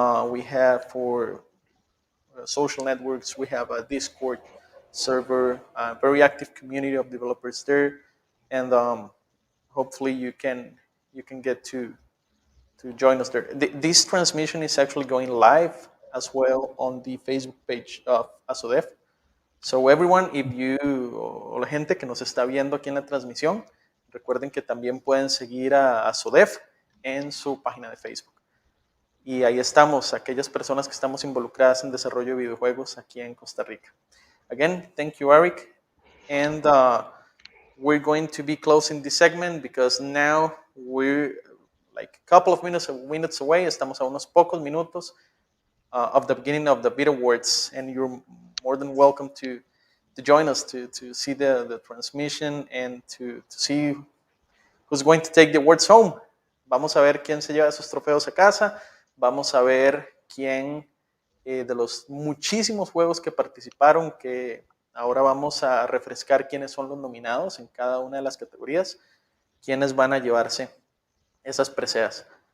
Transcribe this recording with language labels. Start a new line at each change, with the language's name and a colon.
English: We have for social networks, we have a Discord server, a very active community of developers there, and hopefully you can get to join us there. This transmission is actually going live as well on the Facebook page of ASODEF. So everyone, if you
Spanish: o la gente que nos está viendo aquí en la transmisión, recuerden que también pueden seguir a ASODEF en su página de Facebook. Y ahí estamos, aquellas personas que estamos involucradas en desarrollo de videojuegos aquí en Costa Rica.
English: Again, thank you, Eric. And we're going to be closing this segment because now we're like a couple of minutes away.
Spanish: Estamos a unos pocos minutos
English: of the beginning of the Video Awards, and you're more than welcome to join us to see the transmission and to see who's going to take the awards home.
Spanish: Vamos a ver quién se lleva esos trofeos a casa. Vamos a ver quién de los muchísimos juegos que participaron, que ahora vamos a refrescar quiénes son los nominados en cada una de las categorías, quiénes van a llevarse esas preseas.